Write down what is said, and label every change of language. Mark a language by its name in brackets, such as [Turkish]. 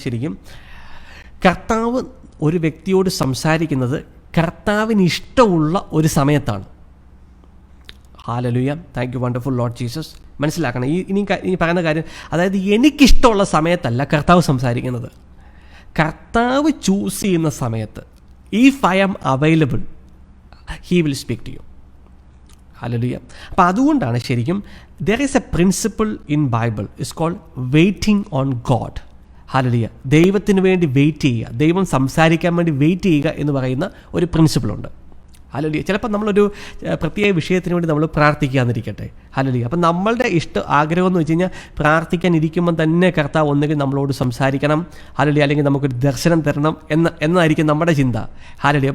[Malayalam] ശരിക്കും കർത്താവ് ഒരു വ്യക്തിയോട് സംസാരിക്കുന്നത് കർത്താവിന് ഇഷ്ടമുള്ള ഒരു സമയത്താണ്. Hallelujah. Thank you wonderful Lord Jesus. മനസ്സിലാക്കണം, ഇനി പറയുന്ന കാര്യം, അതായത് എനിക്കിഷ്ടമുള്ള സമയത്തല്ല കർത്താവ് സംസാരിക്കുന്നത്. കർത്താവ് ചൂസ് ചെയ്യുന്ന സമയത്ത്, [English] If I am available, he will speak to you. [Malayalam] Hallelujah. അപ്പോൾ അതുകൊണ്ടാണ് ശരിക്കും [English] there is a principle in Bible, it's called waiting on God. [Malayalam] Hallelujah. ദൈവത്തിന് വേണ്ടി വെയിറ്റ് ചെയ്യുക, ദൈവം സംസാരിക്കാൻ വേണ്ടി വെയിറ്റ് ചെയ്യുക എന്ന് പറയുന്ന ഒരു പ്രിൻസിപ്പിളുണ്ട്. ഹല്ലേലൂയ. ചിലപ്പോൾ നമ്മളൊരു പ്രത്യേക വിഷയത്തിന് വേണ്ടി നമ്മൾ പ്രാർത്ഥിക്കാന്നിരിക്കട്ടെ. ഹല്ലേലൂയ. അപ്പം നമ്മളുടെ ആഗ്രഹം എന്ന് വെച്ച് കഴിഞ്ഞാൽ പ്രാർത്ഥിക്കാൻ ഇരിക്കുമ്പം തന്നെ കർത്താവ് ഒന്നുകിൽ നമ്മളോട് സംസാരിക്കണം, ഹല്ലേലൂയ, അല്ലെങ്കിൽ നമുക്കൊരു ദർശനം തരണം എന്നായിരിക്കും നമ്മുടെ ചിന്ത. ഹല്ലേലൂയ.